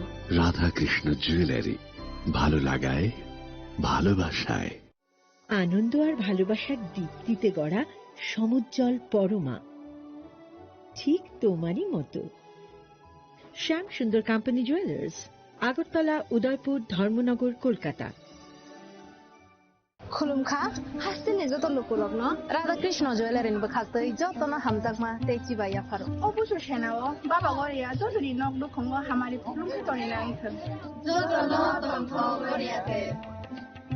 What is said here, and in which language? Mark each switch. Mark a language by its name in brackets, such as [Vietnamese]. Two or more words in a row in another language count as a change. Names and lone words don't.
[Bangla] রাধাকৃষ্ণ জুয়েলারি, ভালো লাগায় ভালোবাসায়। আনন্দ আর ভালোবাসার দীপ্তিতে গড়া সমুজ্জ্বল পরমা, ঠিক তোমারই মতো। শ্যাম সুন্দর কোম্পানি জুয়েলার্স, আগরতলা, উদয়পুর, ধর্মনগর, কলকাতা। [Kok Borok] खुलुमखा हास्तिनि जत लुकुलग्न राधाकृष्ण ज्वेलारिनिबो खाक्तै जतन हामजाकमा तेचिबा याफारो अबुसु सेनाओ बाबा गरिया जसरी नक दुखंगो हामारि खुलुमखा तरिना आइथन जतन तन्थ गरियाते